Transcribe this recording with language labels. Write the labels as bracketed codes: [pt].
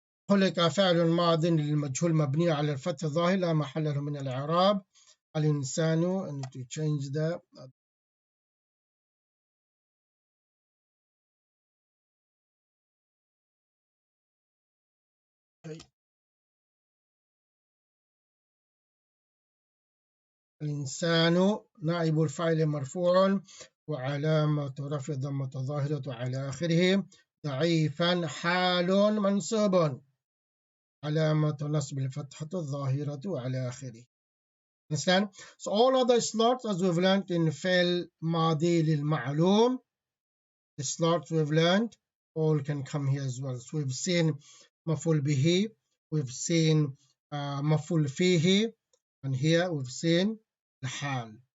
[ar] خلق فعل ماض للمجهول مبني على الفتح الظاهر لا محل له من الإعراب. [en] الإنسان, I need to change that. Okay. [ar] الإنسان نائب الفاعل مرفوع وعلامة رفع ضمة ظاهرة على آخره. ضعيفا حال منصوب علامة نصب الفتحة الظاهرة على آخره. [en] Understand? So all other slots, as we've learned in فعل ماضي للمعلوم, the slots we've learned all can come here as well. So we've seen مفعول به, we've seen مفعول فيه, and here we've seen the حال.